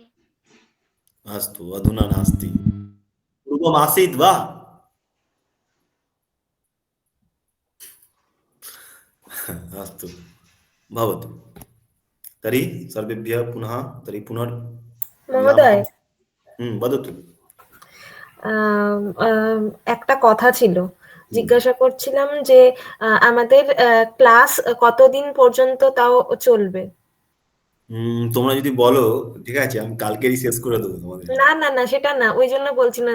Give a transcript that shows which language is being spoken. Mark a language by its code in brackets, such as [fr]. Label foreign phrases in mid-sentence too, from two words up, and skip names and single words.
[sa] अस्तु, अधुना नास्ति। पूर्वमासीत् वा? अस्तु, भवतु। तर्हि सर्वेभ्यः पुनः तर्हि महोदय, वदतु। [bn] একটা কথা ছিল, জিজ্ঞাসা করছিলাম যে আমাদের ক্লাস কতদিন পর্যন্ত তাও চলবে? তোমরা যদি বলো, ঠিক আছে, আমি কালকেরই শেষ করে দেবো তোমাদের। না, না, না, সেটা না, ওই জন্য বলছি না।